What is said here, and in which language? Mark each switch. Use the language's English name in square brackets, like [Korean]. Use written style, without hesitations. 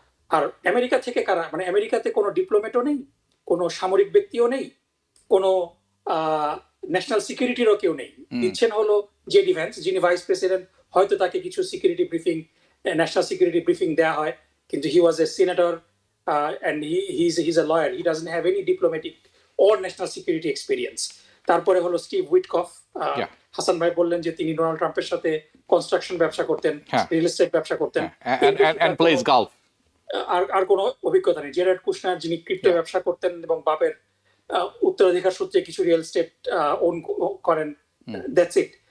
[Bangla] আর America থেকে কারা, মানে আমেরিকাতে কোনো ডিপ্লোম্যাটও নেই, কোনো সামরিক ব্যক্তিও নেই, কোনো ন্যাশনাল সিকিউরিটিরও কেউ নেই। দিচ্ছেন হলো জেডি ভ্যান্স, যিনি ভাইস প্রেসিডেন্ট, হয়তো তাকে কিছু security briefing, national security briefing দেওয়া হয়, কিন্তু [English] He was a senator and he's a lawyer. He doesn't have any diplomatic or national security experience. [Bangla] তারপরে হলো স্টিভ উইটকফ, হাসান ভাই বললেন যে তিনি ডোনাল্ড ট্রাম্পের সাথে কনস্ট্রাকশন ব্যবসা করতেন, রিয়েল এস্টেট ব্যবসা করতেন, [English] and plays golf. [Bangla] আর কোনো অভিজ্ঞতা নেই। জেরার্ড কুশনার যিনি ক্রিপ্টো ব্যবসা করতেন এবং বাপের উত্তরাধিকার সূত্রে কিছু রিয়েল এস্টেট ওন করেন, [English] That's it.